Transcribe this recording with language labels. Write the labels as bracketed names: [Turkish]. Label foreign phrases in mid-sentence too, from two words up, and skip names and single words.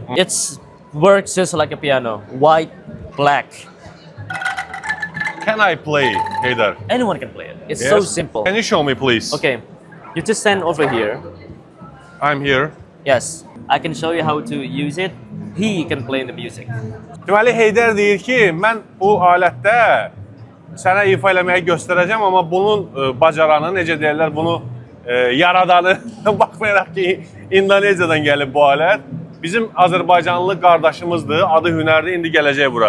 [English] It works just like a piano, white, black. Can I play, Haydar? Anyone can play it. It's so Yes? simple. Can you show me, please? Okay, you just stand over here. I'm here. Yes, I can show you how to use it. He can play the music. [Azerbaijani] Deməli, Heydər deyir ki, mən bu alətdə sənə ifa eləməyi göstərəcəm, amma bunun bacaranı, necə deyirlər, bunu yaradanı, baxmayaraq ki, Indoneziyadan gəlib bu alət, bizim Azərbaycanlı qardaşımızdır, adı Hünərdir, indi gələcək bura.